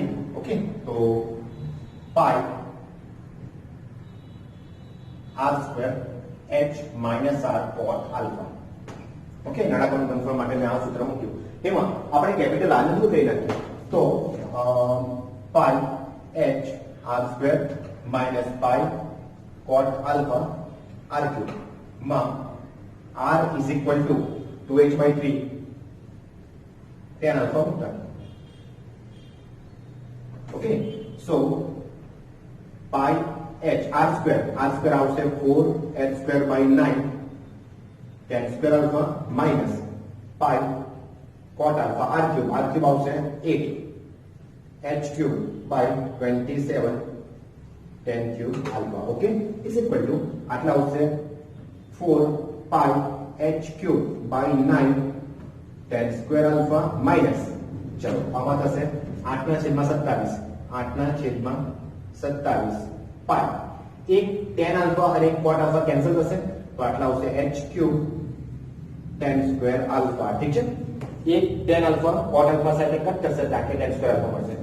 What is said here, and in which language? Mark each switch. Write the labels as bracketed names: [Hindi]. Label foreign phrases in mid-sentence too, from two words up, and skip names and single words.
[English] okay, so pi r square h minus r cot alpha. [Gujarati] ઓકે, નળાકારનું ઘનફળ માટે મેં આ સૂત્ર મૂક્યું. એમાં આપણે કેપિટલ R ને શું કહી નાખીએ? તો [English] pi h r square minus pi cot alpha r cube [Gujarati] માં [English] r is equal to 2h by 3 tan alpha [Gujarati] મૂકતા. [English] ઓકે, સો pi h r square આવશે 4h square by 9 tan square alpha minus pi cot alpha r cube આવશે 8 h cube by 27 tan cube alpha. Okay, is equal to [Gujarati] આટલા આવશે [English] 4 pi h cube by 9 tan square alpha minus, [Gujarati] ચલો આમાં થશે [English] 8/27 pi [Gujarati] એક [English] tan alpha [Gujarati] અને એક [English] cot alpha [Gujarati] કેન્સલ થશે તો આટલા આવશે [English] h cube tan square alpha. [Gujarati] ઠીક છે, એક [English] tan alpha cot alpha [Gujarati] સાથે કટ કરશે તો આખે [English] tan square alpha [Gujarati] મળશે.